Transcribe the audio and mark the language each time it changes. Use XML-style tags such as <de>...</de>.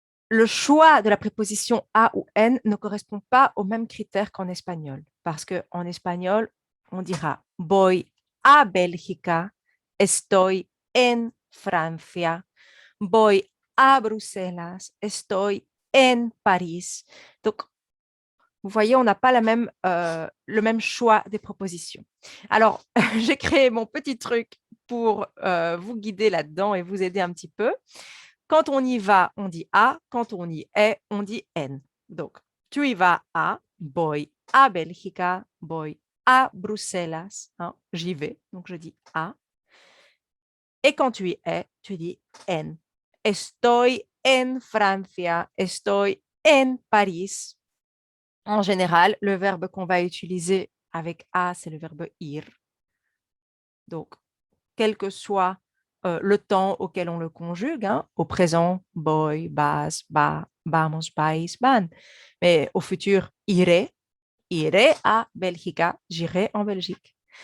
<fr>Le choix de la préposition a ou en ne correspond pas aux mêmes critères qu'en espagnol, parce qu'en espagnol, on dira voy a Bélgica, estoy en Francia, voy a Bruselas, estoy en Paris. Donc, vous voyez, on n'a pas le même choix des propositions. Alors, j'ai créé mon petit truc pour vous guider là-dedans et vous aider un petit peu. Quand on y va, on dit a. Quand on y est, on dit en. Donc, tu y vas à, voy a Bélgica, voy a Bruselas. Hein, j'y vais, donc je dis a. Et quand tu y es, tu dis en.</fr> <es>Estoy en Francia, estoy en Paris.</es> <fr>En général, le verbe qu'on va utiliser avec a, c'est le verbe ir. Donc, quel que soit le temps auquel on le conjugue, hein, au présent, voy, vas, va, vamos, vais, van. Mais au futur, iré, iré a Bélgica, j'irai en Belgique.</fr>